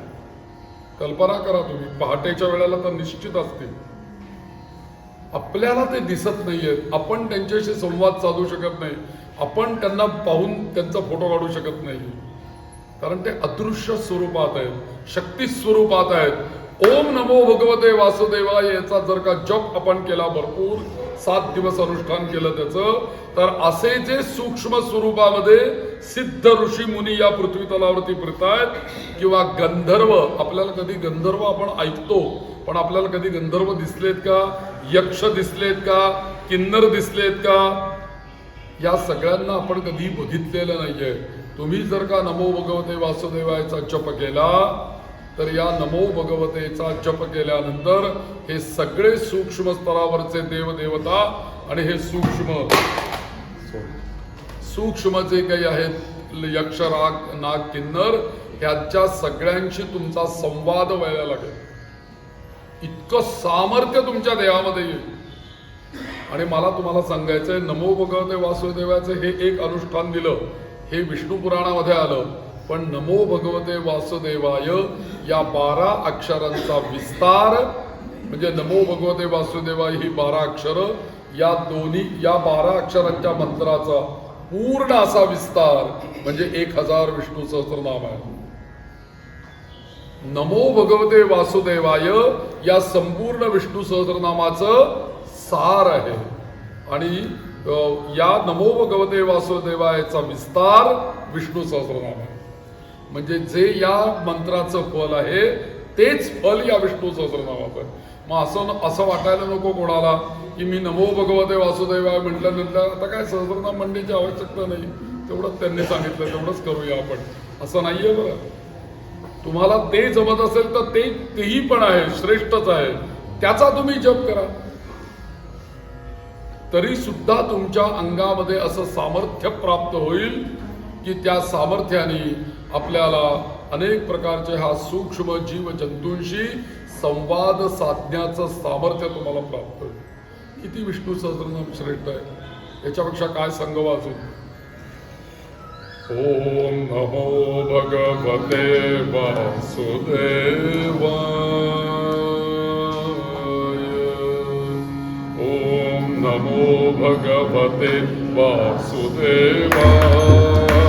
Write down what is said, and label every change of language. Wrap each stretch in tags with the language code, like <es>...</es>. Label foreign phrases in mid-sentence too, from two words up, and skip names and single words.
<mr>कल्पना करा तुम्ही. पहाटेच्या वेळेला तर निश्चित असतील. आपल्याला ते दिसत नाहीयेत, आपण त्यांच्याशी संवाद साधू शकत नाही, आपण त्यांना पाहून त्यांचा फोटो काढू शकत नाही, कारण ते अदृश्य स्वरूपात आहेत, शक्ती स्वरूपात आहेत.</mr> <sa>ओम नमो भगवते वासुदेवाय</sa> <mr>याचा जर का जप आपण केला, भरपूर 7 दिवस अनुष्ठान केलं त्याचं, तर असे जे सूक्ष्म स्वरूपामध्ये सिद्ध ऋषी मुनी या पृथ्वी तलावरती फिरतायत, किंवा गंधर्व, आपल्याला कधी गंधर्व आपण ऐकतो पण आपल्याला कधी गंधर्व दिसलेत का? यक्ष दिसलेत का? किन्नर दिसलेत का? या सगळ्यांना आपण कधी बघितलेलं नाहीये. तुम्ही जर का</mr> <sa>नमो भगवते</sa> <mr>वासुदेवायचा जप केला तर या नमो भगवतेचा जप केल्यानंतर हे सगळे सूक्ष्म स्तरावरचे देवदेवता आणि हे सूक्ष्म जे काही आहेत यक्ष, राग, नाग, किन्नर, ह्यांच्या सगळ्यांशी तुमचा संवाद व्हायला लागेल. इतकं सामर्थ्य तुमच्या देहामध्ये येईल. आणि मला तुम्हाला सांगायचंय,</mr> <sa>नमो भगवते</sa> <mr>वासुदेवाचे हे एक अनुष्ठान दिलं, हे विष्णू पुराणामध्ये आलं, पण</mr> <sa>नमो भगवते वासुदेवाय</sa> <mr>या 12 अक्षरांचा विस्तार, म्हणजे</mr> <sa>नमो भगवते वासुदेवाय</sa> <mr>ही 12 अक्षर, या 12 अक्षरांच्या मंत्राचा पूर्ण असा विस्तार म्हणजे 1000 विष्णू सहस्त्रनाम आहे.</mr> <sa>नमो भगवते वासुदेवाय</sa> <mr>या संपूर्ण विष्णू सहस्त्रनामाचं सार आहे. आणि या</mr> <sa>नमो भगवते</sa> <mr>वासुदेवायचा विस्तार विष्णू सहस्रनाम आहे. म्हणजे जे या मंत्राचं फल आहे तेच फल या विष्णू सहस्रनामाचं आहे. मग असं वाटायला नको कोणाला की मी</mr> <sa>नमो भगवते वासुदेवाय</sa> <mr>म्हटल्यानंतर आता काय सहस्रनाम म्हणण्याची आवश्यकता नाही, तेवढंच त्यांनी सांगितलं तेवढंच करूया आपण, असं नाहीये बरं. तुम्हाला ते जमत असेल तर तेही पण आहे, श्रेष्ठच आहे, त्याचा तुम्ही जप करा. तरी सुद्धा तुमच्या अंगामध्ये असं सामर्थ्य प्राप्त होईल की त्या सामर्थ्याने आपल्याला अनेक प्रकारचे हा सूक्ष्म जीव जंतूंशी संवाद साधण्याचं सामर्थ्य तुम्हाला प्राप्त होईल. किती विष्णू सहस्रनाम श्रेष्ठ आहे, याच्यापेक्षा काय सांगावं अजून.</mr> <sa>ओम नमो भगवते वासुदेवाय. ओम नमो भगवते वासुदेवाय.</sa>